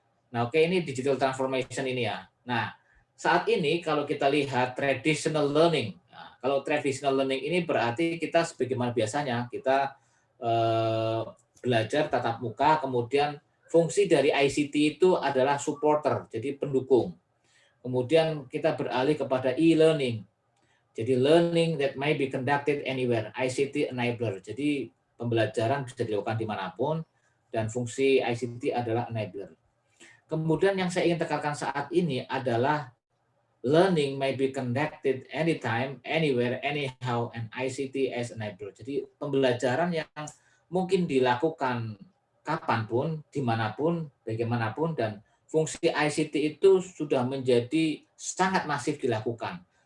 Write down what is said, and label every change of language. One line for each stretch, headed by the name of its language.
Indonesian: Nah, oke, ini digital transformation ini ya. Nah, saat ini kalau kita lihat traditional learning. Nah, kalau traditional learning ini berarti kita sebagaimana biasanya kita belajar tatap muka, kemudian fungsi dari ICT itu adalah supporter, jadi pendukung. Kemudian kita beralih kepada e-learning. Jadi
English: learning that may be conducted anywhere, ICT enabler.
Indonesian: Jadi pembelajaran bisa dilakukan dimanapun dan fungsi ICT adalah enabler. Kemudian yang saya ingin tekankan saat ini adalah
English: learning may be conducted anytime, anywhere, anyhow, and ICT as enabler.
Indonesian: Jadi pembelajaran yang mungkin dilakukan kapanpun, dimanapun, bagaimanapun, dan fungsi ICT itu sudah menjadi sangat masif dilakukan.